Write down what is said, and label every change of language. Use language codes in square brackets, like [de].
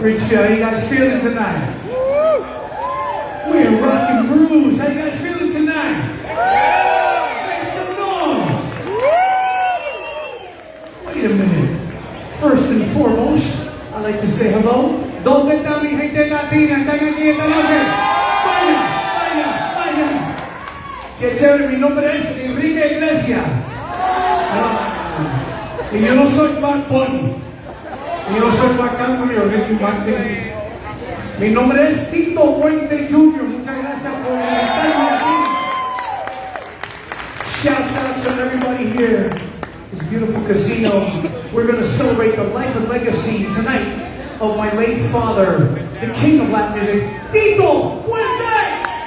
[en] Rich, how you guys feeling tonight? We're rock and blues. How you guys feeling tonight? Make some noise. Wait a minute. First and foremost, I'd like to say hello. [es] ¿Dónde está mi gente latina? ¿Están aquí esta noche? Vaya, vaya, vaya. Qué chévere, mi nombre es Enrique Iglesias. Y yo no soy Bad Bunny. Y yo no soy Marc Anthony o Ricky Martin. Mi nombre es Tito Puente Jr. Muchas gracias por invitarme aquí. [en] Shouts out to everybody here. This beautiful casino. We're going to celebrate the life and legacy tonight of my late father, the king of Latin music, Tito Puente!